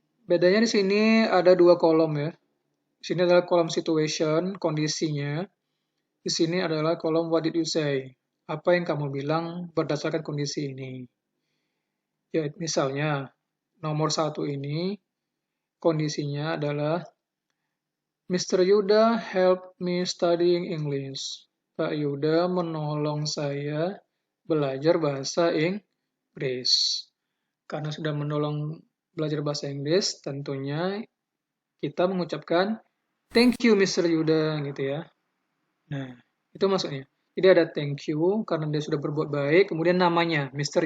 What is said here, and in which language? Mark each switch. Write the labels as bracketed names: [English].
[Indonesian] Bedanya di sini ada 2 kolom ya. Di sini adalah kolom situation, kondisinya. Di sini adalah kolom [English] what did you say? [Indonesian] Apa yang kamu bilang berdasarkan kondisi ini. Ya, misalnya, nomor 1 ini, kondisinya adalah Mr. [English] Yuda help me studying English. [Indonesian] Pak Yuda menolong saya belajar bahasa Inggris. Karena sudah menolong belajar bahasa Inggris, tentunya kita mengucapkan [English] thank you [Indonesian] Mr. Yuda gitu ya. Nah, itu maksudnya. Jadi ada thank you karena dia sudah berbuat baik, kemudian namanya Mr.